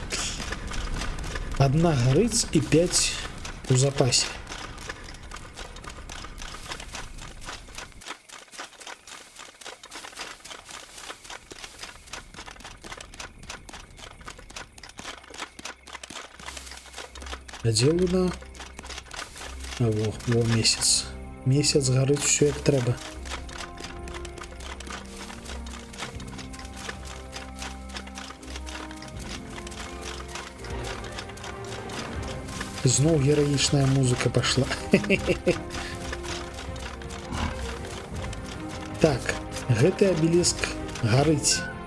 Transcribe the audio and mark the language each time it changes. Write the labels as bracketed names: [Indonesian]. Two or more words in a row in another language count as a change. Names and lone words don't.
[Belarusian] Одна гарыць і 5 у запасе. А дзе луна? А во месяц. Месяц гарыць усё як трэба. Зноў гераічная музыка пошла. Так, гэты абеліск гарыць.